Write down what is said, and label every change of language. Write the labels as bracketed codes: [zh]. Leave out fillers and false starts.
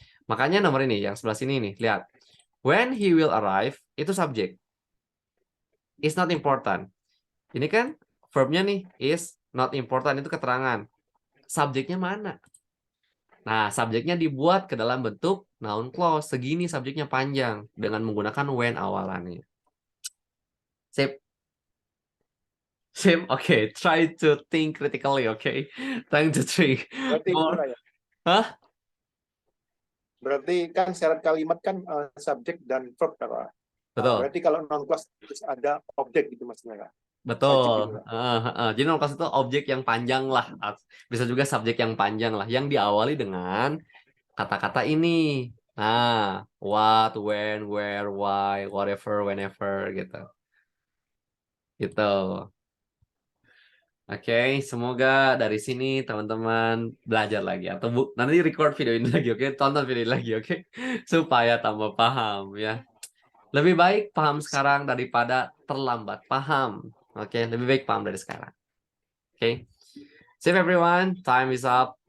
[id] Makanya nomor ini yang sebelah sini nih, lihat. [en] When he will arrive [id] itu subjek. [en] Is not important. [id] Ini kan verbnya nih [en] is not important [id] itu keterangan. Subjeknya mana? Nah, subjeknya dibuat ke dalam bentuk noun clause. Segini subjeknya panjang dengan menggunakan when awalannya. Sip. Sip. [en] Oke, try to think critically, oke. Trying to think [id] Berarti itu, [en] more. [id] Kak, ya. Hah? Berarti kan syarat kalimat kan subjek dan verb, Kak. Nah, Betul. berarti kalau non clause harus ada objek gitu maksudnya, Kak. Wajib gitu, Betul. Kak. Jadi noun clause itu objek yang panjang lah. Bisa juga subjek yang panjang lah. Yang diawali dengan kata-kata ini. Nah, what, when, where, why, whatever, whenever gitu. Gitu. Oke, semoga dari sini teman-teman belajar lagi atau nanti record video ini lagi, oke? Tonton video ini lagi, oke? Supaya tambah paham ya. Lebih baik paham sekarang daripada terlambat paham. Oke, lebih baik paham dari sekarang. Oke. [en] Save everyone, time is up.